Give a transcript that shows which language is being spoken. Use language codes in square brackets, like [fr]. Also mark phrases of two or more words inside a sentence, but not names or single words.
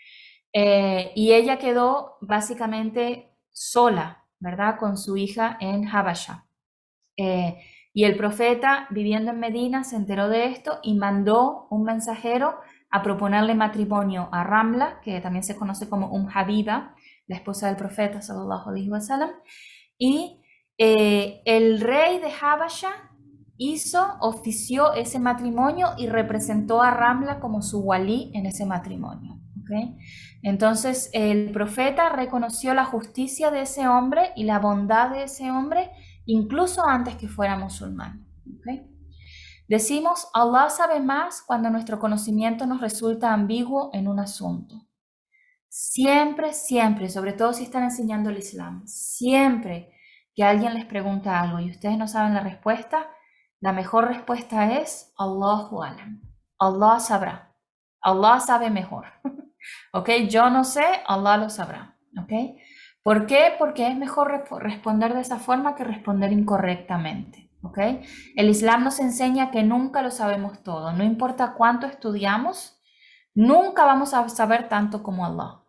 [es] Y ella quedó básicamente sola, ¿verdad? Con su hija en Habasha. Y el profeta, viviendo en Medina, se enteró de esto y mandó un mensajero a proponerle matrimonio a Ramla, que también se conoce como Habiba, la esposa del profeta, [ar] صلى الله عليه وسلم. [es] Y el rey de Habasha ofició ese matrimonio y representó a Ramla como su walí en ese matrimonio. ¿Okay? Entonces el profeta reconoció la justicia de ese hombre y la bondad de ese hombre incluso antes que fuera musulmán. ¿Okay? Decimos, Allah sabe más cuando nuestro conocimiento nos resulta ambiguo en un asunto. Siempre, siempre, sobre todo si están enseñando el Islam, siempre que alguien les pregunta algo y ustedes no saben la respuesta, la mejor respuesta es [ar] الله أعلم. [es] Allah sabrá. Allah sabe mejor. ¿Ok? Yo no sé, Allah lo sabrá. ¿Ok? ¿Por qué? Porque es mejor responder de esa forma que responder incorrectamente. ¿Ok? El Islam nos enseña que nunca lo sabemos todo. No importa cuánto estudiamos, nunca vamos a saber tanto como Allah.